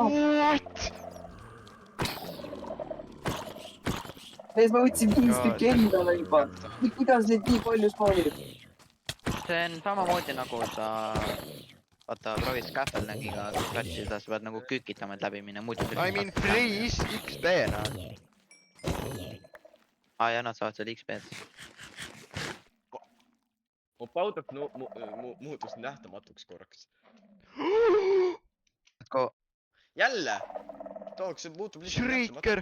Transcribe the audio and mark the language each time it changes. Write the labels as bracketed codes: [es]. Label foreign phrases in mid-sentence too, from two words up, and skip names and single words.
[et] What ? mees , ma võtsin 5 Jaa. tükki endale juba . kuidas neid nii palju spawnib ? see on samamoodi nagu sa , vaata , proovid scaffoldiga klatsida , sa pead nagu kükitama , et läbi minna , muidu . [en] I mean free is XP , [et] noh . aa ja nad saavad seal XP-d . mu Powder Snow muutus nähtamatuks korraks . jälle ! tooks , see muutub lihtsalt Shrieker.